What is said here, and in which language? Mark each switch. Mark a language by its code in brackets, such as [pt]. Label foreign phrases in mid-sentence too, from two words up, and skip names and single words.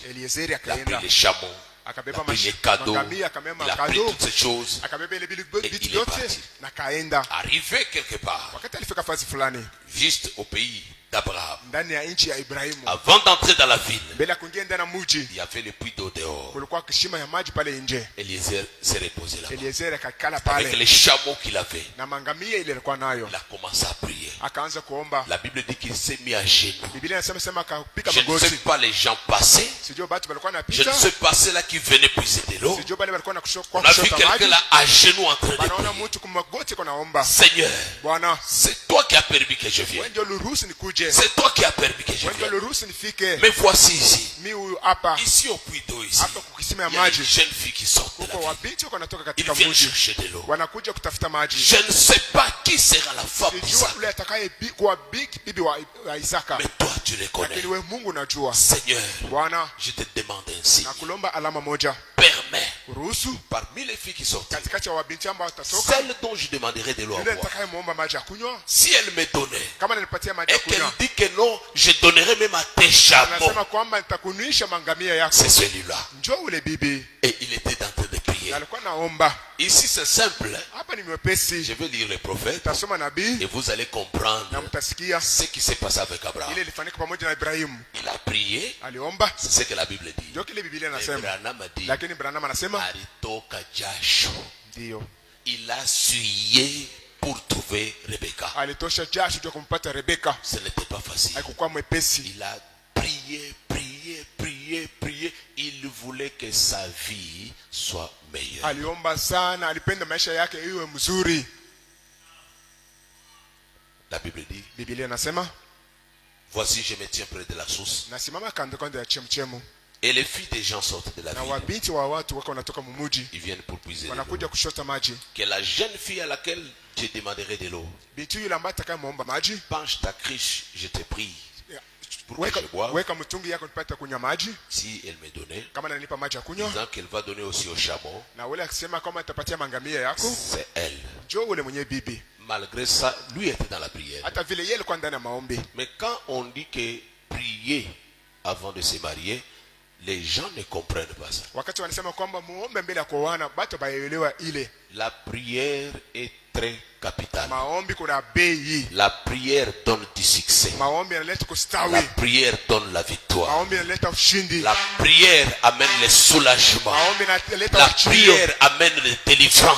[sw] Eliezeri [fr] Il a pris [sw] akaenda [fr] les chameaux, il [sw] akabeba [fr] a pris les cadeaux, [sw] magamia, akabeba [fr] il a pris [sw] makado, [fr] toutes ces choses. [sw] akabeba ile [fr] Et [sw] vitu [fr] il est [sw] vyote [fr] parti. [sw] na kaenda. [fr] Arrivé quelque part, [sw] Wakati alifika fasi fulani [fr] juste au pays d'Abraham, [sw] ndani ya nchi ya Ibrahimu, [fr] avant d'entrer dans la ville, [sw] mbele ya kuingia ndani ya mji, [fr] il y avait le puits d'eau dehors. [sw] kulikuwa kishima ya maji pale nje. [fr] Eliezer s'est reposé là-bas. [sw] Eliezeri akakala [fr] Avec [sw] pale [fr] les chameaux qu'il avait, [sw] na mangamia ile alikuwa nayo, [fr] il a commencé à prier. [sw] akaanza kuomba. [fr] La Bible dit qu'il s'est mis à genoux. [sw] Biblia inasema sema akapika [fr] Je ne sais [sw] magoti. [fr] pas les gens passer. [sw] Sijui watu walikuwa [fr] Je ne [sw] wanapita, [fr] sais pas ceux-là qui venaient puiser de l'eau. [sw] sijui wale walikuwa na [fr] On a vu [sw] kushota [fr] quelqu'un [sw] maji. [fr] là à genoux en train de [sw] Wanaona [fr] prier. [sw] mtu kwa magoti kwa naomba. [fr] Seigneur, [sw] Bwana, [fr] c'est toi qui as permis que je vienne. [sw] wewe ndio uliruhusu nikuje. [fr] C'est toi qui as permis que je [sw] Wewe ndio [fr] vienne. [sw] uliruhusu nifike. [fr] Mais voici ici. [sw] Mimi huyu hapa, [fr] Ici au puits d'eau ici. [sw] hapa kukisima ya [fr] Il y a des [sw] maji. [fr] jeunes filles qui sortent de la [sw] Huko [fr] ville. [sw] wabinti wako wanatoka [fr] Ils [sw] katika [fr] viennent [sw] mji. [fr] chercher de l'eau. [sw] Wanakuja kutafuta maji. [fr] Je ne sais pas qui sera la femme [sw] Sijui [fr] d'Isaac. [sw] yule atakaye kuwa bibi wa Isaka. [fr] Mais toi, tu les connais. [sw] Lakini wewe Mungu unajua. [fr] Seigneur, [sw] Bwana, [fr] je te demande ainsi. [sw] nakulomba alama moja. [fr] Permets, [sw] Ruhusu [fr] parmi les filles qui sortent, [sw] katikati ya wabinti ambao watatoka, [fr] celle dont je demanderai de l'eau à [sw] yule [fr] boire. [sw] atakaye muomba maji ya kunywa, [fr] Si elle me donnait, [sw] kama nilipatia maji ya [fr] et qu'elle [sw] kunywa, [fr] dit que non, je donnerai même à tes chameaux. [sw] anasema kwamba nitakunywisha mangamia yako. [fr] C'est celui-là. [sw] Njoo ule bibi. [fr] Et il était en train de prier. [sw] Na alikuwa naomba. [fr] Ici, c'est simple. Hein. [sw] Hapa ni mwepesi. [fr] Je vais lire le prophète [sw] Tasoma nabii [fr] et vous allez comprendre [sw] na mtasikia [fr] ce qui s'est passé avec Abraham. [sw] ile ilifanyika pamoja na Ibrahimu. [fr] Il a prié, [sw] Aliomba. [fr] c'est ce que la Bible dit. [sw] Ndio kile Biblia [fr] Mais [sw] inasema. [fr] Branham a dit, [sw] Lakini Branham anasema alitoka jasho. ndio. [fr] Il a essuyé pour trouver Rebecca. [sw] Alitosha jasho ndio kumpata Rebeka. [fr] Ce n'était pas facile. [sw] Haikuwa mwepesi. [fr] Il a prié, prié, prié, prié. Il voulait que sa vie soit meilleure. [sw] Aliomba sana, alipenda maisha yake iwe mzuri. [fr] La Bible dit, [sw] Biblia inasema, [fr] voici je me tiens près de la source. [sw] nasimama kando kando ya chemchemu. [fr] Et les filles des gens sortent de la [sw] Na [fr] ville. [sw] wabinti wa watu wako wanatoka mumuji, [fr] Ils viennent pour puiser de l'eau. [sw] wanakuja kushota maji. [fr] Que la jeune fille à laquelle je demanderai de l'eau, [sw] Binti yule ambaye atakayemuomba maji, [fr] penche ta criche, je te prie. Pour que [sw] weka [fr] je boive. [sw] weka mtungi yako nipate kunywa maji. [fr] Si elle me donnait, [sw] Kama ananipa maji ya kunywa, [fr] disant qu'elle va donner aussi au chameau, [sw] na wale akisema kama atapatia mangamia yako, [fr] c'est elle. [sw] njoo ule mwenye bibi. [fr] Malgré ça, lui était dans la prière. [sw] Hata vile yeye alikuwa ndani ya maombi. [fr] Mais quand on dit que prier avant de se marier, les gens ne comprennent pas ça. [sw] Wakati wanasema kwamba muombe mbele ya kuoana, bado baelewa ile. [fr] La prière est très capitale. [sw] Maombi kuna bei. [fr] La prière donne du succès. [sw] Maombi yanaleta [fr] La [sw] kustawi. [fr] prière donne la victoire. [sw] Maombi yanaleta ushindi. [fr] La prière amène le soulagement. [sw] Maombi yanaleta [fr] La [sw] uchilio. [fr] prière amène la délivrance.